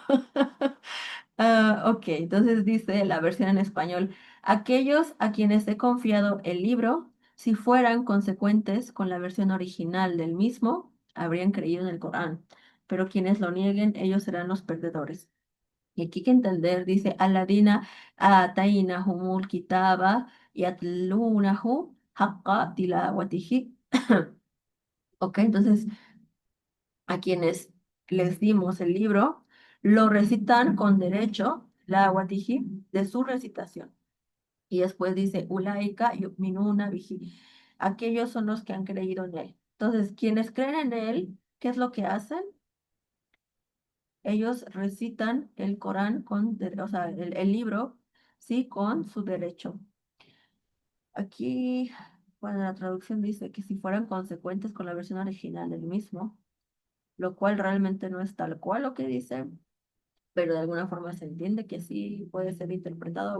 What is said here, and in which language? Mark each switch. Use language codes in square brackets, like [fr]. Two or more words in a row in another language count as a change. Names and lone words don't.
[es] Ok, entonces dice la versión en español, aquellos a quienes he confiado el libro, si fueran consecuentes con la versión original del mismo, habrían creído en el Corán, pero quienes lo nieguen, ellos serán los perdedores. Y aquí hay que entender, dice, [ar] الذين آتيناهم الكتاب يتلونه حق تلاوته. [es] Ok, entonces a quienes les dimos el libro, lo recitan con derecho, la awatihi, de su recitación. Y después dice, [ar] أولئك يؤمنون به. [es] Aquellos son los que han creído en él. Entonces, quienes creen en él, ¿qué es lo que hacen? Ellos recitan el Corán o sea, el libro, sí, con su derecho. Aquí, bueno, la traducción dice que si fueran consecuentes con la versión original del mismo, lo cual realmente no es tal cual lo que dice, pero de alguna forma se entiende que sí puede ser interpretado.